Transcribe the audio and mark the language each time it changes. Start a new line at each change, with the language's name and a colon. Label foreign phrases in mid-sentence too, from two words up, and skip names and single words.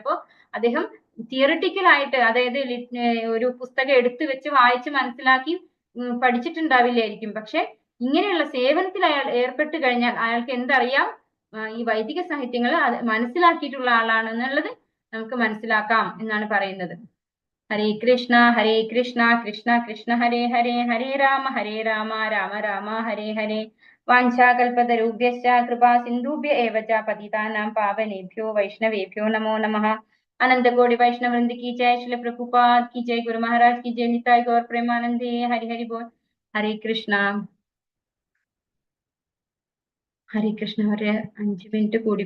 Malayalam: അപ്പോ അദ്ദേഹം തിയറിറ്റിക്കൽ ആയിട്ട്, അതായത് ഒരു പുസ്തകം എടുത്തു വെച്ച് വായിച്ച് മനസ്സിലാക്കി പഠിച്ചിട്ടുണ്ടാവില്ലായിരിക്കും. പക്ഷെ ഇങ്ങനെയുള്ള സേവനത്തിൽ അയാൾ ഏർപ്പെട്ട് കഴിഞ്ഞാൽ അയാൾക്ക് എന്തറിയാം? ഈ വൈദിക സാഹിത്യങ്ങൾ മനസ്സിലാക്കിയിട്ടുള്ള ആളാണെന്നുള്ളത് നമുക്ക് മനസ്സിലാക്കാം എന്നാണ് പറയുന്നത്.
Sanskrit: ഹരേ കൃഷ്ണ കൃഷ്ണ കൃഷ്ണ ഹരേ ഹരേ, ഹരേ രാമ രാമ രാമ ഹരേ ഹരേ. वाञ्छाकल्पतरुभ्यश्च कृपा सिन्धुभ्य एव च पतितानां पावनेभ्यो वैष्णवेभ्यो नमो नमः.
Hindi: अनंत कोटि वैष्णव वृंद की जय, श्रील प्रभुपाद की जय, गुरु महाराज की जय, निताई गौर प्रेमानंदे, हरि हरि बोल.
Malayalam: हरे कृष्ण ഒരു 5 മിനിറ്റ് കൂടി